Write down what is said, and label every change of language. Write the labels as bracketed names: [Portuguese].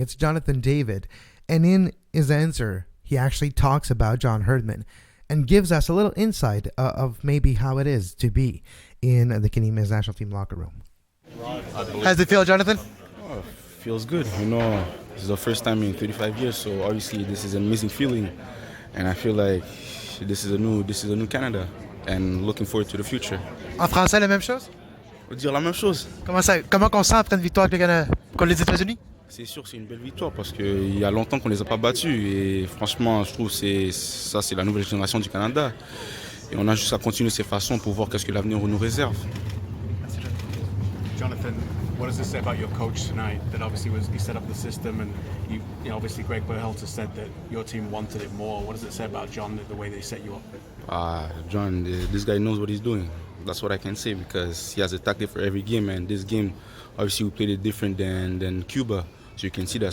[English] It's Jonathan David, and in his answer, he actually talks about John Herdman and gives us a little insight of maybe how it is to be in the Canadian men's national team locker room. How does it feel, Jonathan? Oh, feels good. This is the first time in 35 years, so obviously this is an amazing feeling, and I feel like this is a new Canada, and looking forward to the future. [French] En français, la même chose? On va dire la même chose. Comment on sent après une victoire contre les États-Unis? C'est sûr, c'est une belle victoire parce qu'il y a longtemps qu'on ne les a pas battus, et franchement, je trouve que c'est la nouvelle génération du Canada, et on a juste à continuer de ces façons pour voir qu'est-ce que l'avenir nous réserve. [English] Jonathan, what does this say about your coach tonight? That obviously he set up the system, and obviously Greg Berhalter said that your team wanted it more. What does it say about John, the way they set you up? John, this guy knows what he's doing. That's what I can say, because he has a tactic for every game, and this game, obviously we played it different than Cuba, so you can see that.